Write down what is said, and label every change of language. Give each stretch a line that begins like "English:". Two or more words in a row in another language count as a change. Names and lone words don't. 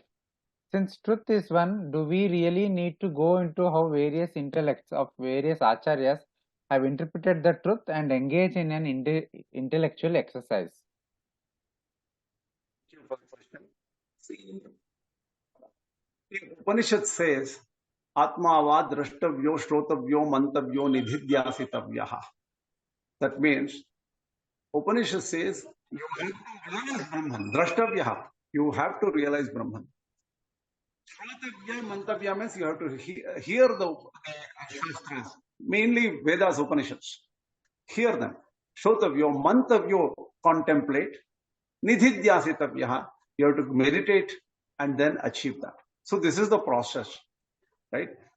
English: Since truth is one, do we really need to go into how various intellects of various acharyas have interpreted the truth and engage in an intellectual exercise? Thank you for the question. See, the Upanishad says,
Sanskrit: आत्मा वा द्रष्टव्यो श्रोतव्यो मन्तव्यो निदिध्यासितव्यः.
English: That means, Upanishad says, you have to realize Brahman.
Sanskrit: Drashtavyaha.
English: You have to realize Brahman.
Sanskrit: श्रोतव्य, मन्तव्य
English: means you have to hear the Shastras, mainly Vedas, Upanishads. Hear them.
Sanskrit: श्रोतव्यो, मन्तव्यो, contemplate. Nidhidyasitavyaha.
English: You have to meditate and then achieve that. So this is the process, right?